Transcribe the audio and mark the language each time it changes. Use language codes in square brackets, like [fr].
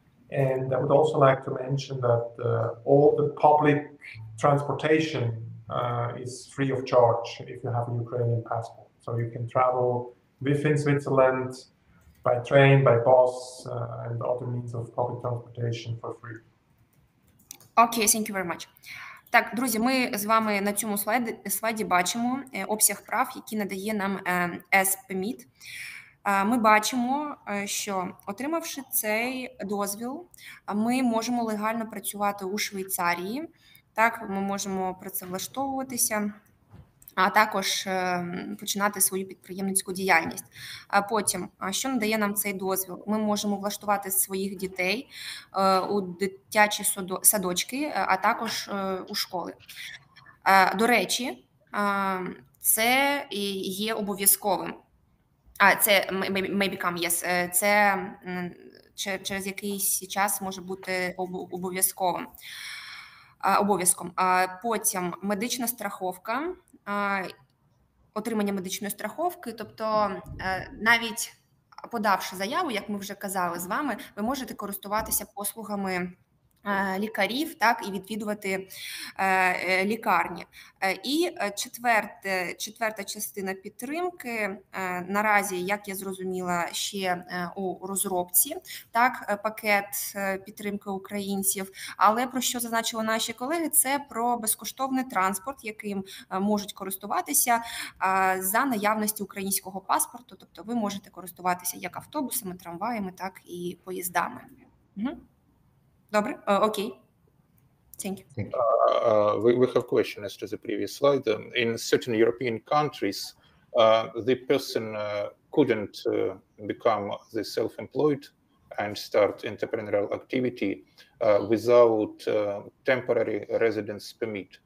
[en] And I would also like to mention that all the public transportation is free of charge if you have a Ukrainian passport. So you can travel within Switzerland by train, by bus, and other means of public transportation for free. Okay, thank you very much. [uk] Так, друзі, ми з вами на цьому слайді бачимо обсяг прав, які надає нам S-permit. Ми бачимо, що, отримавши цей дозвіл, ми можемо легально працювати у Швейцарії. Так, ми можемо працевлаштовуватися, а також починати свою підприємницьку діяльність. А потім, що надає нам цей дозвіл? Ми можемо влаштувати своїх дітей у дитячі садочки, а також у школи. До речі, це є обов'язковим. Це [en] may become, yes. [uk] Це через якийсь час може бути обов'язковим. Обов'язком. Потім медична страховка, отримання медичної страховки, тобто навіть подавши заяву, як ми вже казали з вами, ви можете користуватися послугами лікарів, так, і відвідувати лікарні. І четверта частина підтримки, наразі, як я зрозуміла, ще у розробці, так, пакет підтримки українців, але про що зазначили наші колеги, це про безкоштовний транспорт, яким можуть користуватися за наявності українського паспорту, тобто ви можете користуватися як автобусами, трамваями, так і поїздами. Угу. Добре, окей. [en] Thank you. We have a question as to the previous slide. In certain European countries, the person couldn't become the self-employed and start entrepreneurial activity without temporary residence permit.